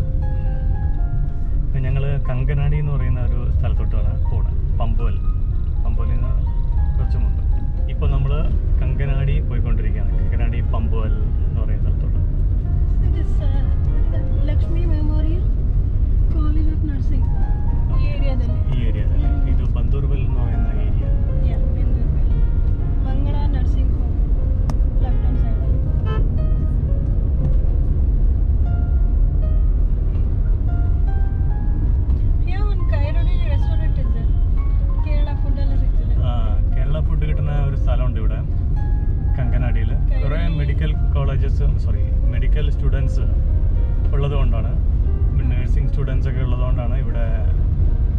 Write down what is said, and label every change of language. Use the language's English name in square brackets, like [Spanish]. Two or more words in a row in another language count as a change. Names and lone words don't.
[Malayalam] ഇപ്പം ഞങ്ങൾ കങ്കനാടി എന്ന് പറയുന്ന ഒരു സ്ഥലത്തോട്ടാണ് പോകുന്നത്, പമ്പുവൽ. പമ്പുവലിൽ നിന്ന് കുറച്ച് മുമ്പ്. ഇപ്പോൾ നമ്മൾ കങ്കനാടി പോയിക്കൊണ്ടിരിക്കുകയാണ്. കങ്കനാടി പമ്പുവൽ എന്ന് പറയുന്ന സ്ഥലത്തോട്ട്. ലക്ഷ്മി മെമ്മോറിയൽ കോളേജ് ഓഫ് നഴ്സിംഗ് ഈ ഏരിയാದಲ್ಲಿ. ಇದು ಬಂದೂರ್ವೆಲ್ എന്ന് പറയുന്ന ഏരിയ. [English] Mangala Nursing Home left hand side. [Kannada] ಒಂದು ಕೈರೋಳಿ ರೆಸ್ಟೋರೆಂಟ್ ಇದೆ, ಕೇರಳ ಫುಡ್ ಎಲ್ಲ ಸಿಗ್ತದೆ. [Malayalam] കേരള ഫുഡ് കിട്ടുന്ന ഒരു സ്ഥലമുണ്ട് ഇവിടെ കങ്കനാടിയിൽ. കുറേ [English] medical students [Malayalam] ഉള്ളതുകൊണ്ടാണ്, [English] nursing students [Malayalam] ഒക്കെ ഉള്ളതുകൊണ്ടാണ് ഇവിടെ